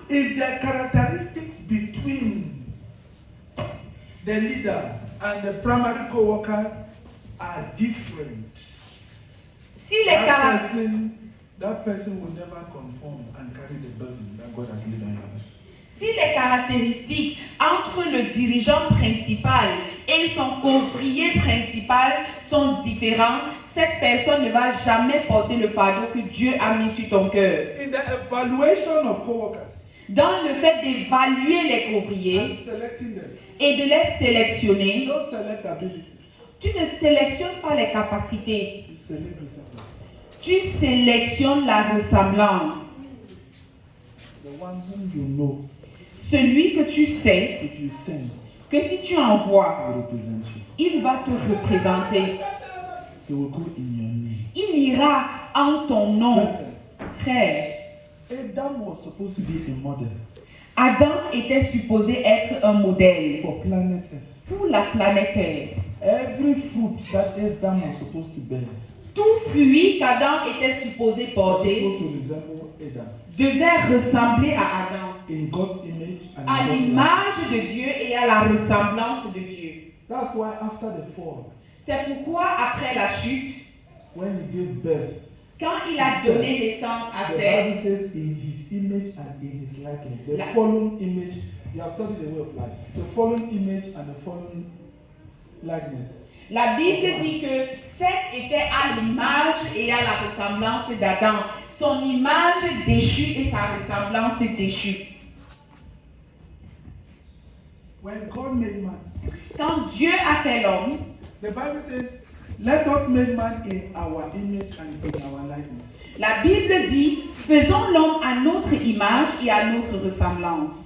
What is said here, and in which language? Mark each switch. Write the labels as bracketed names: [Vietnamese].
[English] If the characteristics between the leader and the primary co-worker are different, [French] Si les caractères [English] that person will never conform and carry the burden that God has laid on your life. [French] Si les caractéristiques entre le dirigeant principal et son ouvrier principal sont différentes, cette personne ne va jamais porter le fardeau que Dieu a mis sur ton cœur. [English] In the evaluation of co-workers [French] Dans le fait d'évaluer les [English] and [French] ouvriers [English] selecting them, [French] et de les sélectionner, [English] you don't select ability, [French] tu ne sélectionnes pas les capacités, [English] you select resemblance. [French] tu sélectionnes la ressemblance. [English] The one whom you know, [French] Celui que tu sais [English] if you send, [French] que si tu envoies, [English] will represent you. [French] il va te représenter. [English] He will go in your name. [French] Il ira en ton nom, [English] Brethren, [French] frère. [English] Adam was supposed to be a model [French] Adam était supposé être un modèle [English] for planet Earth. [French] pour la planète Terre. [English] Every fruit that Adam was supposed to bear [French] Tout fruit qu'Adam était supposé [English] was [French] porter [English] supposed to resemble Adam [French] devait ressembler à Adam, [English] in God's image and [French] à [English] in God's likeness. [French] l'image de Dieu et à la ressemblance de Dieu. [English] That's why after the fall, [French] C'est pourquoi après la chute, [English] when he gave birth, [French] quand il a donné naissance à [English] the [French] Seth, [English] Bible says in his image and in his likeness. The [French] La- [English] following image, you have studied the way of life. The following image and the following likeness. [French] la Bible dit que Seth était à l'image et à la ressemblance d'Adam. Son image déchue et sa ressemblance déchue. [English] When God made man, [French] Quand Dieu a fait l'homme, [English] the Bible says, "Let us make man in our image and in our likeness." [French] la Bible dit, faisons l'homme à notre image et à notre ressemblance.